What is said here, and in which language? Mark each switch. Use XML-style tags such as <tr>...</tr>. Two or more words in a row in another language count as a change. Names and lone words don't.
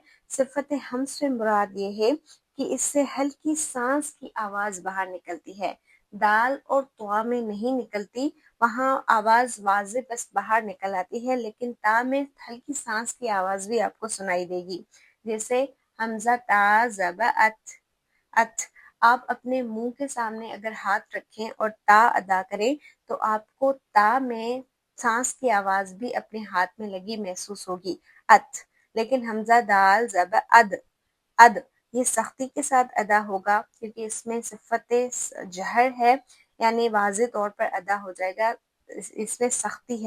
<ur>صفت ہمس سے مراد یہ ہے کہ اس سے ہلکی سانس کی آواز باہر نکلتی ہے. دال اور تو میں نہیں نکلتی، وہاں آواز واضح بس باہر نکل آتی ہے، لیکن تا میں ہلکی سانس کی آواز بھی آپ کو سنائی دے گی. جیسے حمزہ تا زبا ات ات. آپ اپنے منہ کے سامنے اگر ہاتھ رکھیں اور تا ادا کریں تو آپ کو تا میں سانس کی آواز بھی اپنے ہاتھ میں لگی محسوس ہوگی. ات. لیکن حمزہ دال زبا اد اد یہ سختی کے ساتھ ادا ہوگا کیونکہ اس میں صفت جہر ہے، یعنی واضح طور پر ادا ہو جائے گا، اس میں سختی ہے.</ur>